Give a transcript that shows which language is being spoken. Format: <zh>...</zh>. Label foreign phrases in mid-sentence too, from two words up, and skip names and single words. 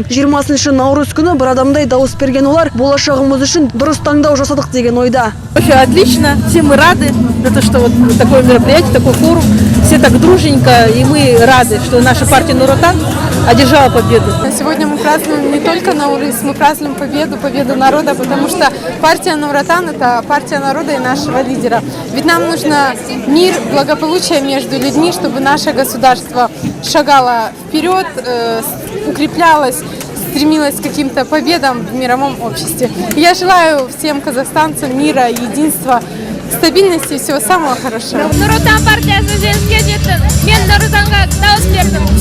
<kk>20 наурыз күні бір адамдай дауыс берген олар болашағымыз үшін дұрыс таңдау жасадық деген ойда.</kk> <ru>Отлично, все мы рады, за что вот такое мероприятие, такой форум. Все так дружненько, и мы рады, что наша партия Нур Отан одержала победу. Сегодня мы празднуем не только Наурыз, мы празднуем победу народа, потому что партия Нур Отан – это партия народа и нашего лидера. Ведь нам нужно мир, благополучие между людьми, чтобы наше государство шагало вперед, укреплялось, стремилась к каким-то победам в мировом обществе. Я желаю всем казахстанцам мира, единства, стабильности и всего самого хорошего.</ru> <kk>Нұр Отан партиясы жеңіске жетті. Мен Нұр Отанға дауыс бердім.</kk>